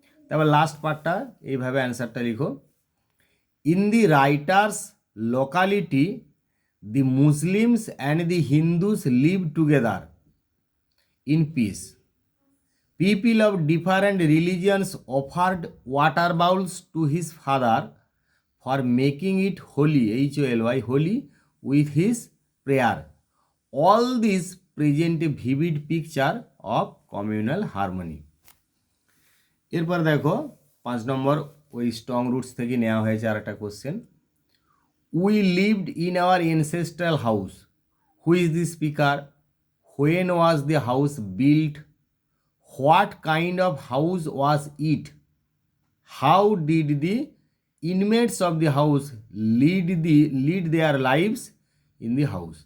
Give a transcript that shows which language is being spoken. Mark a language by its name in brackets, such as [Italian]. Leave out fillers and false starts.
[Bangla] তারপর লাস্ট পার্টটা এইভাবে অ্যান্সারটা লিখো, [English] In the writer's locality the Muslims and the Hindus live together in peace. People of different religions offered water bowls to his father for making it holy, HOLY, holy with his prayer. All these present a vivid picture of communal harmony. [Bangla] এরপর দেখো 5 নম্বর ওই strong roots থেকে নেওয়া হয়েছে আর একটা question, [English] We lived in our ancestral house, who is the speaker, when was the house built, what kind of house was it, how did the inmates of the house lead their lives in the house.